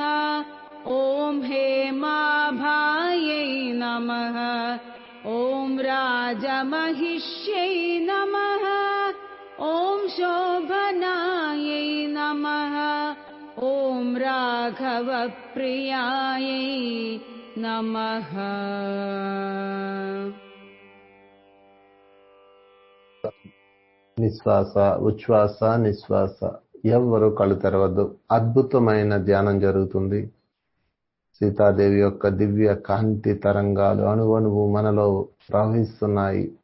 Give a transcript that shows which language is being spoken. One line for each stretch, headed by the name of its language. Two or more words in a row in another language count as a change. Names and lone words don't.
Sanskrit: ॐ हेमाभायै नमः। ॐ राजमहिष्यै नमः। ॐ शोभनायै नमः। ॐ राघवप्रियायै नमः।
Telugu: నిశ్వాస ఉచ్ఛ్వాస నిశ్వాస. ఎవ్వరూ కళ్ళు తెరవద్దు. అద్భుతమైన ధ్యానం జరుగుతుంది. సీతాదేవి యొక్క దివ్య కాంతి తరంగాలు అణువణువు మనలో ప్రవహిస్తున్నాయి.